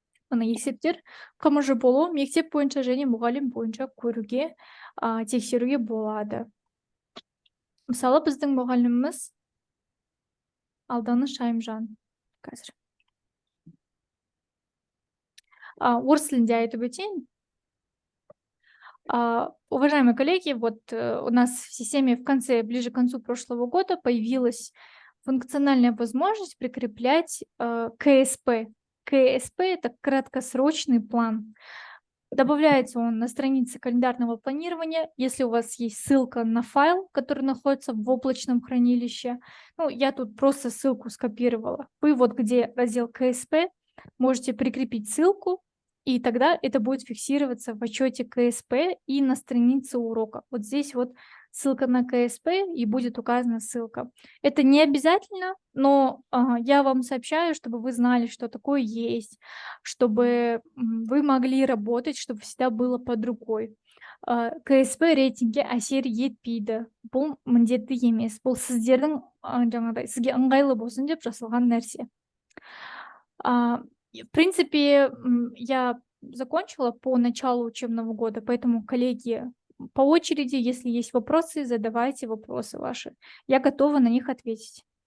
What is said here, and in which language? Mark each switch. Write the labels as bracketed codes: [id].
[kk] Мына есептер КМЖ болу мектеп бойынша және мұғалім бойынша көруге, тексеруге болады. Мысалы, біздің мұғаліміміз Алданыш Айымжан қазір. Орыс тілінде айтып өтейін. [ru] Уважаемые коллеги, вот у нас в системе ближе к концу прошлого года появилась функциональная возможность прикреплять КСП. КСП – это краткосрочный план. Добавляется он на странице календарного планирования, если у вас есть ссылка на файл, который находится в облачном хранилище. Ну, я тут просто ссылку скопировала. Вы вот где раздел КСП, можете прикрепить ссылку, и тогда это будет фиксироваться в отчете КСП и на странице урока. Вот здесь вот ссылка на КСП, и будет указана ссылка. Это не обязательно, но я вам сообщаю, чтобы вы знали, что такое есть, чтобы вы могли работать, чтобы всегда было под рукой. [kk] КСП рейтинге әсер етпейді. Бұл міндетті емес. Бұл сіздердің жаңағыдай сізге ыңғайлы болсын деп жасалған нәрсе. [ru] В принципе, я закончила по началу учебного года, поэтому, коллеги, по очереди, если есть вопросы, задавайте вопросы ваши. Я готова на них ответить.